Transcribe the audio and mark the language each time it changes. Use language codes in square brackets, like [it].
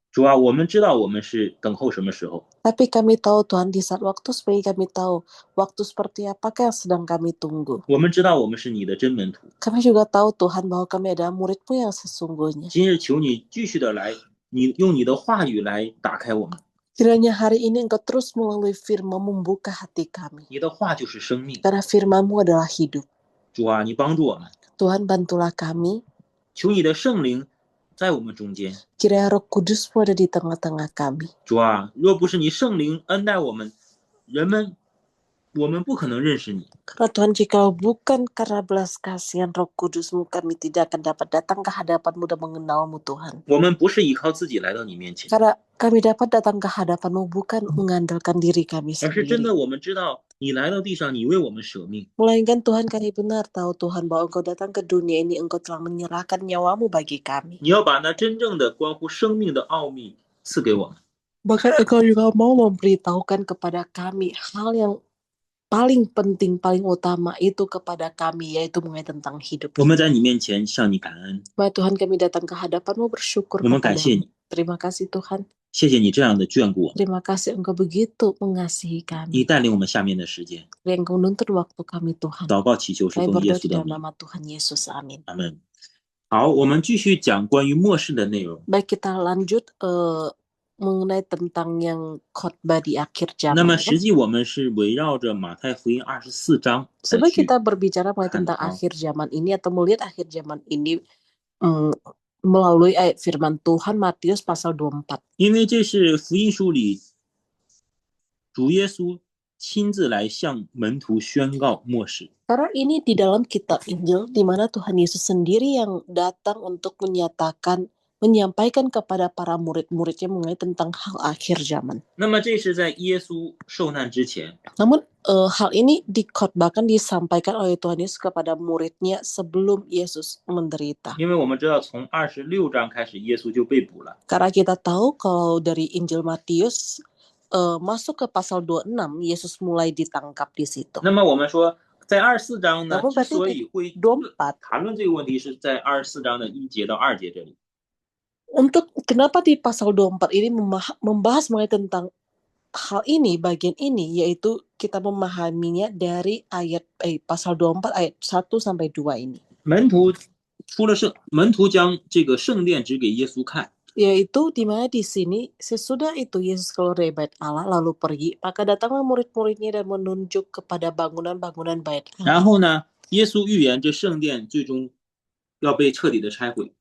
[zh] 主啊，我们知道我们是等候什么时候， [id] Tapi kami tahu Tuhan di saat waktu supaya kami tahu waktu seperti apakah yang sedang kami tunggu. [zh] 我们知道我们是你的真门徒。 [id] Kami juga tahu Tuhan bahwa kami adalah murid-Mu yang sesungguhnya. [zh] 今日求你继续的来，你用你的话语来打开我们， [id] Kiranya hari ini Engkau terus melalui firman membuka hati kami. [zh] 你的话就是生命。 [id] Karena firman-Mu adalah hidup. [zh] 主啊，你帮助我们， [id] Tuhan, bantulah kami. [zh] 求你的圣灵在我们中间。 [id] Kiranya Roh Kudus-Mu ada di tengah-tengah kami. [zh] 主啊，若不是你圣灵恩待我们，我们不可能认识你。 [id] Karena Tuhan, jika bukan karena belas kasihan Roh Kudus-Mu, kami tidak akan dapat datang ke hadapan-Mu dan mengenal-Mu, Tuhan. [zh] 我们不是依靠自己来到你面前， [id] Karena kami dapat datang ke hadapan-Mu bukan mengandalkan diri kami [zh] 而是真 [id] sendiri. [zh] 的我们知道你来到地上，你为我们舍命。 [id] Melainkan Tuhan, kami benar tahu Tuhan bahwa Engkau datang ke dunia ini, Engkau telah menyerahkan nyawa-Mu bagi kami. [zh] 你要把那真正的关乎生命的奥秘赐给我们。 [id] Bahkan Engkau juga mau memberitahukan kepada kami hal yang paling penting, paling utama itu kepada kami, yaitu mengenai tentang hidup. [zh] 我们在你面前向你感恩， [id] Mari Tuhan, kami datang ke hadapan-Mu bersyukur [zh] 我们感谢 [id] kepada-Mu. [zh] 你， [id] Terima kasih Tuhan. [zh] 谢谢你这样的眷顾我们， [id] Terima kasih Engkau begitu mengasihi [zh] 你 [id] kami. [zh] 带领我们下面的时间。 [id] Engkau menuntut waktu kami Tuhan. [zh] 祷告祈求是 [id] Kami [zh] 奉耶 [id] berdoa [zh] 稣 [id] di [zh] 的 [id] dalam [zh] 名， [id] nama Tuhan Yesus. Amin. [zh] 阿门。好，我们继续讲关于末世的内容。 [id] Baik, kita lanjut mengenai tentang yang khotbah di akhir [zh] 那么实际我们是围绕着马太福音24章来 [id] Sebenarnya [zh] 去 [id] kita berbicara mengenai tentang [zh] 看到， [id] akhir zaman ini atau melihat akhir zaman ini melalui ayat firman Tuhan Matius pasal 24. [zh] 因为这是福音书里主耶稣亲自来向门徒宣告末世。 [id] Karena ini di dalam kitab Injil di mana Tuhan Yesus sendiri yang datang untuk menyampaikan kepada para murid-muridnya mengenai tentang hal akhir zaman. [zh] 那么这是在耶稣受难之前， [id] Namun hal ini dikhotbahkan disampaikan oleh Tuhan Yesus kepada muridnya sebelum Yesus menderita. [zh] 因为我们知道从26章开始耶稣就被捕了， [id] Karena kita tahu kalau dari Injil Matius masuk ke pasal 26 Yesus mulai ditangkap di situ. [zh] 那么我们说在24章呢， [id] Namun [zh] 之 [id] berarti [zh] 所 [id] di [zh] 以会 [id] 24 [zh] 谈论这个问题，是在24章的1节到2节这里。 [id] untuk kenapa di pasal 24 ini membahas mengenai tentang hal ini, bagian ini, yaitu kita memahaminya dari ayat pasal 24 ayat 1 sampai 2 ini. [zh] 门徒将这个圣殿指给耶稣看， [id] Yaitu di mana di sini sesudah itu Yesus keluar dari bait Allah lalu pergi, maka datanglah murid-muridnya dan menunjuk kepada bangunan-bangunan bait Allah. [zh] 然后呢，耶稣预言这圣殿最终要被彻底的拆毁。